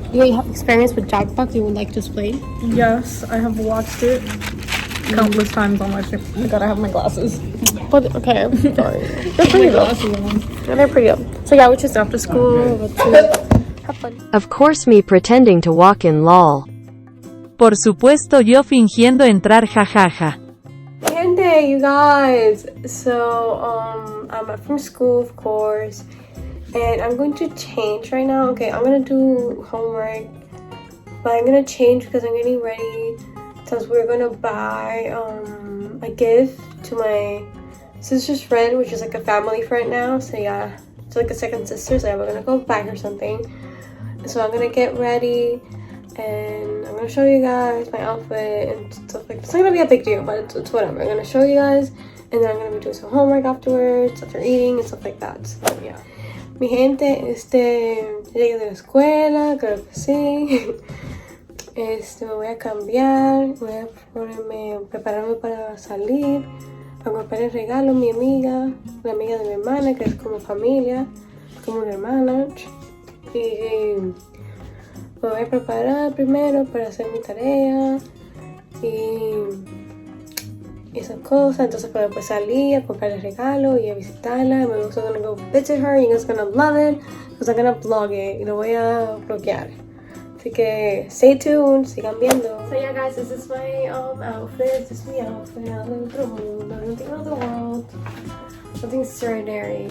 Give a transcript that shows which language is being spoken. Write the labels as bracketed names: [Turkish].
[English] You have experience with Jackbox? You would like to play? Yes, I have watched it countless times on my phone. I gotta have my glasses. But, okay, I'm sorry. They're pretty good. They're pretty good. So yeah, we're just after school. Have fun. Of course, me pretending to walk in lol. [Spanish] Por supuesto yo fingiendo entrar jajaja. [English] Gente, you guys. So, I'm from school, of course. And I'm going to change right now. Okay, I'm gonna do homework, but I'm gonna change because I'm getting ready since we're gonna buy a gift to my sister's friend, which is like a family friend now. So yeah, it's like a second sister. So yeah, we're gonna go back or something. So I'm gonna get ready and I'm gonna show you guys my outfit and stuff like that. It's not gonna be a big deal, but it's whatever. I'm gonna show you guys and then I'm gonna be doing some homework afterwards, after eating and stuff like that. So yeah. [Spanish] Mi gente, llegué de la escuela, creo que sí. Me voy a cambiar, voy a prepararme para salir, a comprar el regalo a mi amiga, la amiga de mi hermana, que es como familia, como una hermana. Y me voy a preparar primero para hacer mi tarea y esas cosas. Entonces para después salir a comprar el regalo y a visitarla. [English] I'm also gonna go visit her. You guys are gonna love it because I'm gonna vlog it [Spanish] y lo voy a bloquear. Así que [English] stay tuned, [Spanish] sigan viendo. [English] So yeah guys, this is my outfit. This is my outfit. Out of the mundo, nothing out of the world. Nothing extraordinary.